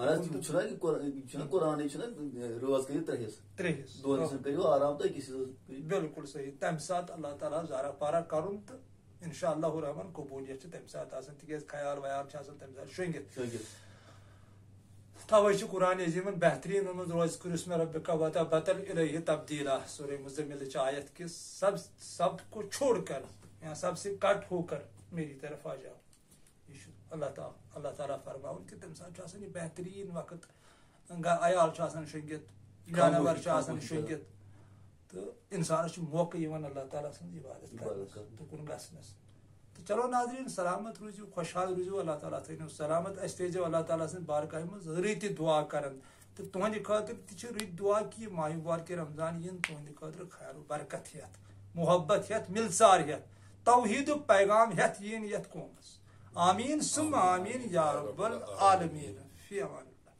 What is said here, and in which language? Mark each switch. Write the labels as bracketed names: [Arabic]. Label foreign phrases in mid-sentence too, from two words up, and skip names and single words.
[Kashmiri] چھُنہ قرآنٕے چھُنہ رٲژ کٔرِو 3 حِصہٕ 3 حِصہٕ 2 حِصن کٔرِو آرام تہٕ أکِس حِصس بالکل صحیح تمہِ ساتہٕ اللہ تعالیٰ زارا پارا کرُن تہٕ [Arabic] انشاء اللہ الرحمٰن [Kashmiri] قبوٗلیت چھِ تمہِ ساتہٕ آسان تِکیازِ خیال ویال چھِ آسان تمہِ ساتہٕ شۄنٛگِتھ توے چھُ قرآنِ عظیٖمن بہتریٖن ووٚنمُت روزکُر [Arabic] اسمِ ربِکَ وتبتل الیہ تبدیٖلا [Kashmiri] سورہ مزملٕچ آیت [Urdu] کہ سب کو چھوڑ کر یا سب سے کٹ ہو کر میری طرف آ جاؤ [Kashmiri] یہ چھُ اللہ تعالیٰ فرماوُن کہ تمہِ ساتہٕ چھُ آسان یہِ بہتریٖن وقت عیال چھُ آسان شۄنٛگِتھ جانور چھُ آسان شۄنٛگِتھ تہٕ انسانس چھُ موقعہٕ یِوان اللہ تعالیٰ سٕنٛز عبادت کرنس تُکُن گژھنس تہٕ چلو ناظریٖن سلامت روٗزِو خۄشحال روٗزِو اللہ تعالیٰ تھٲینو سلامت اَسہِ تھٲیزیو اللہ تعالیٰ سٕنٛدِ بارگاہہِ منٛز رٕتہِ دعا کران تہٕ تُہنٛدِ خٲطرٕ تہِ چھِ رٕتۍ دعا کہِ یہِ ماہِ مُبارکہِ رمضان یِن تُہنٛدِ خٲطرٕ خیر و برکت ہٮ۪تھ محبت ہٮ۪تھ مِلژار ہٮ۪تھ توحیٖدُک پیغام ہٮ۪تھ یِن یتھ قومس آمیٖن سُم [Arabic] آمیٖن یا رب العالمیٖن فی امان